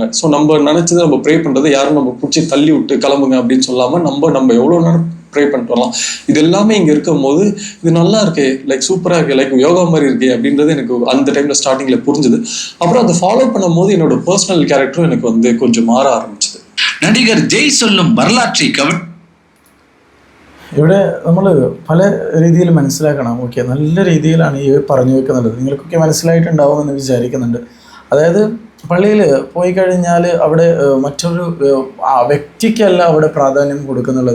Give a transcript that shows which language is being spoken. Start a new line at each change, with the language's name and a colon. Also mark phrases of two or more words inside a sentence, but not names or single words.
Tamil: ஸோ நம்ம நினச்சதை நம்ம ப்ரே பண்ணுறது யாரும் நம்ம பிடிச்சி தள்ளி விட்டு கிளம்புங்க அப்படின்னு சொல்லாமல் நம்ம எவ்வளோ நேரம் ப்ரே பண்ணிட்டு வரலாம். இது எல்லாமே இங்கே இருக்கும் போது இது நல்லா இருக்கே, லைக் சூப்பராக இருக்கே, லைக் யோகா மாதிரி இருக்கே அப்படின்றது எனக்கு அந்த டைமில் ஸ்டார்டிங்கில் புரிஞ்சுது. அப்புறம் அதை ஃபாலோ பண்ணும் போது என்னோட பர்சனல் கேரக்டரும் எனக்கு வந்து கொஞ்சம்
Malayalam: മാറ ആരംഭിച്ചത്.
Tamil: നടികർ ജയ് சொல்லும் வரலாற்றை
Malayalam: ഇവിടെ നമ്മൾ പല രീതിയിൽ മനസ്സിലാക്കണം. ഓക്കെ, നല്ല രീതിയിലാണ് ഈ പറഞ്ഞു വെക്കുന്നത്. നിങ്ങൾക്കൊക്കെ മനസ്സിലായിട്ടുണ്ടാവുമെന്ന് വിചാരിക്കുന്നുണ്ട്. അതായത് പള്ളിയിൽ പോയി കഴിഞ്ഞാൽ അവിടെ മറ്റൊരു വ്യക്തിക്കല്ല അവിടെ പ്രാധാന്യം കൊടുക്കുന്നുള്ളത്.